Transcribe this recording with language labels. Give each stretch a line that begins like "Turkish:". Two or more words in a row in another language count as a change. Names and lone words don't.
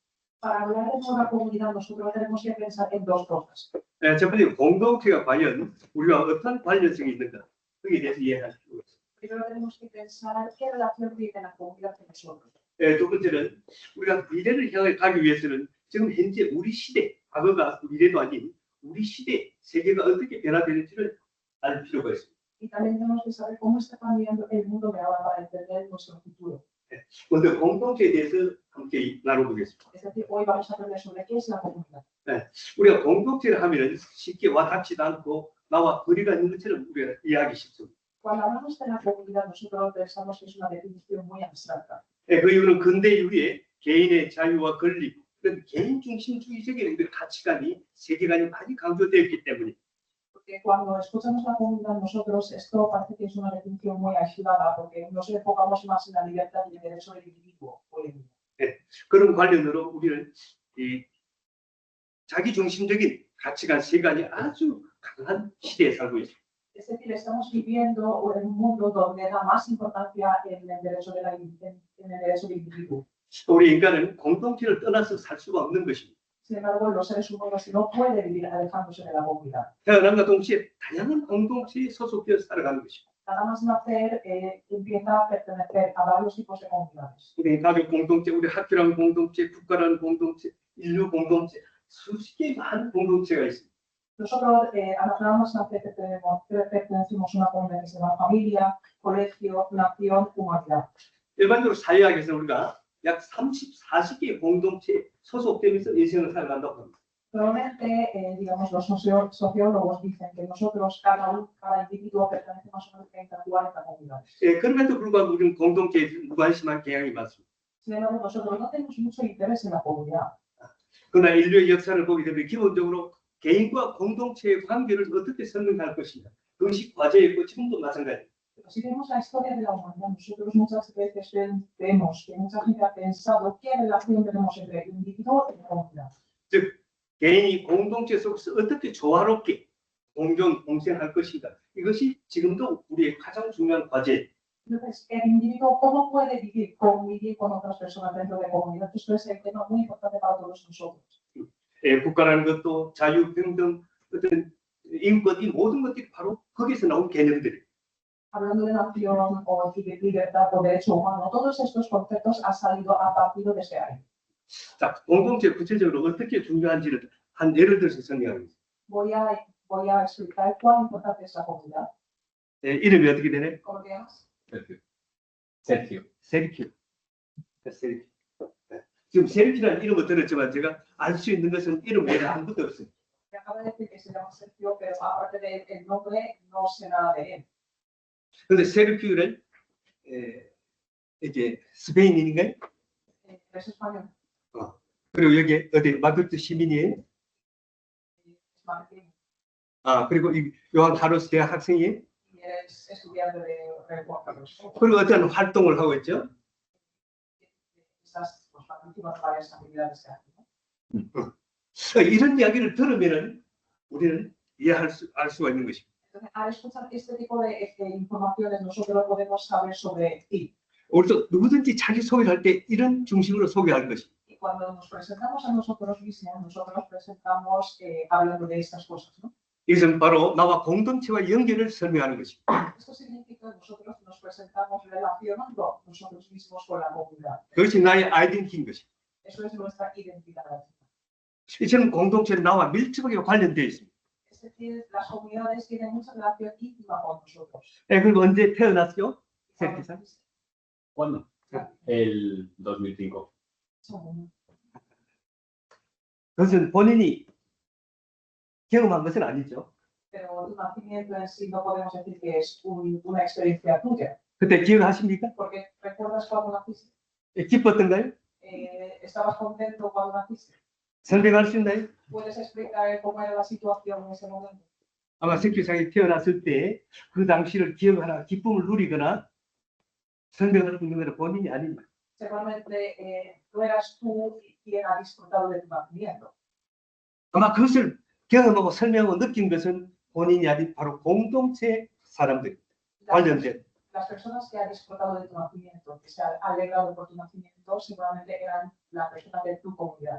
Spanish: Para hablar de nueva comunidad, nosotros tenemos que pensar en dos cosas.
Korean: 첫 번째, 공동체가 과연 우리와 어떤 관련성이 있는가, 거기에 대해서 이해할 필요가 있습니다.
Spanish: Primero tenemos que pensar qué relación tiene la comunidad con nosotros.
Korean: 두 번째는 우리가 미래를 향해 가기 위해서는 지금 현재 우리 시대, 과거가 미래도 아닌 우리 시대, 세계가 어떻게 변화되는지를 알 필요가 있습니다.
Spanish: Y también tenemos que saber cómo está cambiando el mundo de ahora para entender nuestro futuro.
Korean: 먼저 공동체에 대해서 함께 나눠보겠습니다.
Spanish: Es decir, hoy vamos a aprender sobre qué es la comunidad.
Korean: 우리가 공동체를 하면 쉽게 와닿지도 않고 나와 거리가 있는 것처럼 우리가 이해하기 쉽습니다.
Spanish: Cuando hablamos de la comunidad, nosotros pensamos que es una definición muy abstracta.
Korean: 그 이유는 근대 이후에 개인의 자유와 권리, 그런 개인 중심주의적인 가치관이 세계관이 많이 강조되었기 때문에
Spanish: Porque cuando escuchamos la comunidad, nosotros esto parece que es una definición muy aislada, porque nos enfocamos más en la libertad y el derecho del individuo hoy en día.
Korean: 그런 관련으로 우리는 이 자기 중심적인 가치관 세관이 아주 강한 시대에 살고 있습니다.
Spanish: Es decir, estamos viviendo en un mundo donde da más importancia en el derecho del individuo.
Korean: 우리 인간은 공동체를 떠나서 살 수가 없는 것입니다.
Spanish: Sin embargo, los seres humanos no pueden vivir alejándose de la comunidad.
Korean: 태어남과 동시에 다양한 공동체에 소속되어 살아가는 것입니다.
Spanish: Nada más nacer, empieza a pertenecer a varios tipos de comunidades.
Korean: 우리 가족 공동체, 우리 학교라는 공동체, 국가라는 공동체, 인류 공동체, 수십 개의 많은 공동체가 있습니다.
Spanish: Nosotros, nada más nacer, pertenecemos a una comunidad que se llama familia, colegio, nación, humanidad.
Korean: 일반적으로 사회학에서는 우리가 약 40개의 공동체에 소속되면서 인생을 살아간다고 합니다.
Spanish: Probablemente, digamos, los sociólogos dicen que nosotros, cada individuo pertenece más o menos a 30 o 40 comunidades.
Korean: 그럼에도 불구하고 우리는 공동체에 무관심한 경향이 많습니다.
Spanish: Sin embargo, nosotros no tenemos mucho interés en la comunidad.
Korean: 그러나 인류의 역사를 보게 되면 기본적으로 개인과 공동체의 관계를 어떻게 설명할 것인가, 그것이 과제였고 지금도 마찬가지입니다.
Spanish: Pero si vemos la historia de la humanidad, nosotros muchas veces vemos que mucha gente ha pensado qué relación tenemos entre el individuo y la comunidad.
Korean: 즉 개인이 공동체 속에서 어떻게 조화롭게 공존, 공생할 것인가, 이것이 지금도 우리의 가장 중요한 과제.
Spanish: Entonces, el individuo, ¿cómo puede convivir con otras personas dentro de comunidad? Esto es el tema muy importante para todos nosotros.
Korean: 국가라는 것도 자유, 평등, 어떤 인권, 이 모든 것들이 바로 거기서 나온 개념들이에요.
Spanish: Hablando de nación o de libertad o derecho humano, todos estos conceptos han salido a partir de ese año.
Korean: 자, 공동체 구체적으로 어떻게 중요한지를 한 예를 들어서 설명하겠습니다.
Spanish: Voy a explicar cuán importante es la comunidad.
Korean: 이름이 어떻게 되나요?
Spanish: ¿Cómo te llamas? Sergio.
Korean: 세르키오. 세르키오. 지금 세르키라는 이름을 들었지만 제가 알 수 있는 것은 이름 외에 아무것도 없어요.
Spanish: Me acaba de decir que se llama Sergio, pero aparte del nombre no sé nada de él.
Korean: 그런데 세르키오는 이제 스페인인가요?
Spanish: Es español,
Korean: 그리고 여기 어디 마드리드 시민이에요?
Spanish: es marroquí
Korean: 그리고 이 요한 카로스 대학 학생이에요?
Spanish: y es estudiante de Juan Carlos.
Korean: 그리고 어떤 활동을 하고 있죠?
Spanish: Estás participando en varias actividades que hacen.
Korean: 이런 이야기를 들으면은 우리는 알 수가 있는 것입니다.
Spanish: Entonces, al escuchar este tipo de informaciones, nosotros podemos saber sobre ti.
Korean: 우리도 누구든지 자기 소개를 할 때 이런 중심으로 소개하는 것입니다.
Spanish: Y cuando nos presentamos a nosotros mismos, nosotros nos presentamos hablando de estas cosas, ¿no?
Korean: 이것은 바로 나와 공동체와 연결을 설명하는 것입니다.
Spanish: Esto significa que nosotros nos presentamos relacionando nosotros mismos con la comunidad.
Korean: 그것이 나의 아이덴티티인 것입니다.
Spanish: Eso es nuestra identidad.
Korean: 이처럼 공동체는 나와 밀접하게 관련되어 있습니다.
Spanish: Es decir, las comunidades tienen mucha relación íntima con nosotros.
Korean: 그리고 언제 태어났죠?
Spanish: Y
Korean: 세르키사?
Spanish: ¿Cuándo? El 2005.
Korean: 그것은 본인이 경험한 것은 아니죠.
Spanish: Pero tu nacimiento en sí no podemos decir que es una experiencia tuya.
Korean: 그때 기억하십니까?
Spanish: Porque ¿recuerdas cuando naciste?
Korean: 기뻤던가요?
Spanish: ¿Estabas contento cuando naciste?
Korean: 설명할 수 있나요?
Spanish: ¿Puedes explicar cómo era la situación en ese momento?
Korean: 아마 세계상에 태어났을 때 그 당시를 기억하나 기쁨을 누리거나 설명할 수 있는 것은 본인이 아닙니다.
Spanish: Seguramente no eras tú quien ha disfrutado de tu nacimiento.
Korean: 아마 그것을 경험하고 설명하고 느낀 것은 본인이 아닌 바로 공동체 사람들 관련된.
Spanish: Las personas que han disfrutado de tu nacimiento, que se han alegrado por tu nacimiento, seguramente eran las personas de tu comunidad.